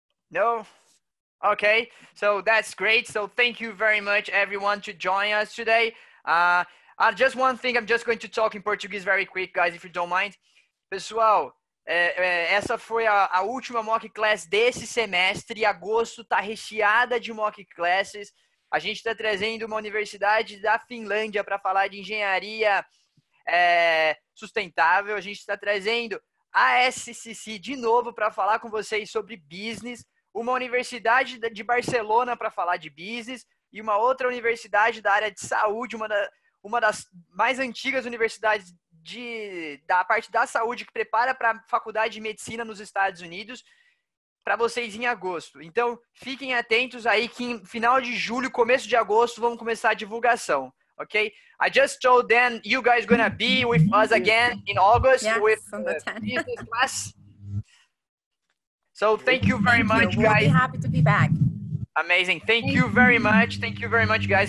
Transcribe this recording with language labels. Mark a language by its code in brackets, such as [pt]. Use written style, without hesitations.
[en] No? Okay. So that's great. So thank you very much, everyone, to join us today. Just one thing. I'm just going to talk in Portuguese very quick, guys, if you don't mind. [pt] Pessoal, essa foi a última mock class desse semestre. Agosto está recheada de mock classes. A gente está trazendo uma universidade da Finlândia para falar de engenharia sustentável. A gente está trazendo a SCC de novo para falar com vocês sobre business. Uma universidade de Barcelona para falar de business. E uma outra universidade da área de saúde, uma das mais antigas universidades da parte da saúde que prepara para a faculdade de medicina nos Estados Unidos para vocês em agosto. Então, fiquem atentos aí que em final de julho, começo de agosto, vamos começar a divulgação, ok? [en] I just told them you guys gonna be with us again in August with business class. So thank you very much, guys. We'll be happy to be back. Amazing. Thank you very much. Thank you very much, guys.